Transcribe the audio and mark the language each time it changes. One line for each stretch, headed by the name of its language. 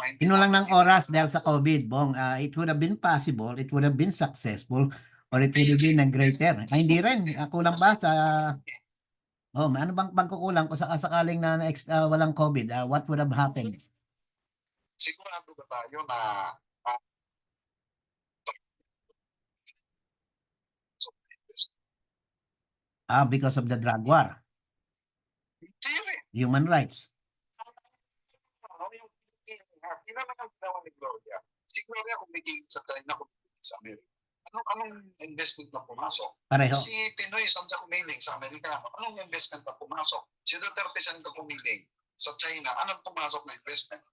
Filipino: Kinulang ng oras dahil sa COVID, Bong.
English: It would have been possible, it would have been successful, or it would have been a greater.
Filipino: Ay, hindi rin. Kulang ba sa... Oh, ano bang pagkukulang kung sakaling na walang COVID?
English: What would have happened?
Filipino: Sigurado ba tayo na
English: Because of the drug war, human rights.
Filipino: Hindi naman ang ginawa ni Gloria. Si Gloria kumigil sa China, kumigil sa Amerika. Anong investment na pumasok? Pareho. Si Pinoy, saan siya kumiling sa Amerikano? Anong investment na pumasok? Si Duterte, saan ka kumiling sa China? Anong pumasok na investment?